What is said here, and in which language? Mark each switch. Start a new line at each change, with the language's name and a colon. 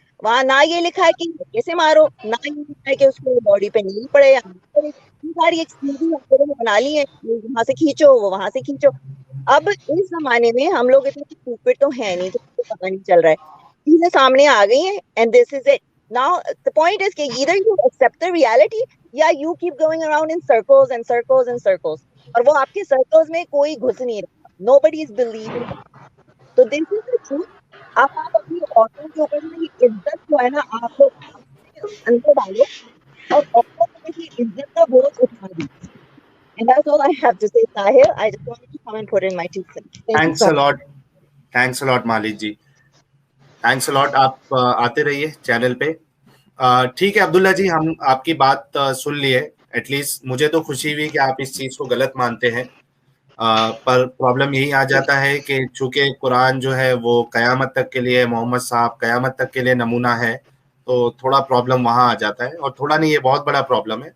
Urdu: وہاں نہ یہ لکھا ہے کہ کیسے مارو، نہ یہ لکھا ہے کہ اس کو باڈی پہ نہیں پڑے یا ساری ایکسکیوزز بنا لی ہیں، وہاں سے کھینچو وہ وہاں سے کھینچو. اب اس زمانے میں ہم لوگ اتنے اسٹوپڈ تو ہیں نہیں، تو پتہ نہیں چل رہا ہے، چیزیں سامنے آ گئی ہیں
English: And this is it. Now the point is کہ either you accept the reality یا you keep going around in circles and circles and circles.
Urdu: اور وہ آپ کے سرکلز میں کوئی گھس نہیں رہا.
English: Nobody is believing. تو this is the truth.
Urdu: آپ اپنی عورتوں کے اوپر میں عزت جو ہے نا آپ لوگ اندر ڈالو اور عورتوں کی عزت کا بوجھ اٹھا دی.
English: And that's all I have to say, Sahil. I just wanted to come and put in my 2 cents. Thanks a lot. Thanks a lot, Malik ji. Thanks a lot.
Urdu: آپ آتے رہیے چینل پہ. ٹھیک ہے عبداللہ جی، ہم آپ کی بات سن لیے. ایٹ لیسٹ مجھے تو خوشی ہوئی کہ آپ اس چیز کو غلط مانتے ہیں، پر پرابلم یہی آ جاتا ہے کہ چونکہ قرآن جو ہے وہ قیامت تک کے لیے، محمد صاحب قیامت تک کے لیے نمونہ ہے، تو تھوڑا پرابلم وہاں آ جاتا ہے، اور تھوڑا نہیں یہ بہت بڑا پرابلم ہے.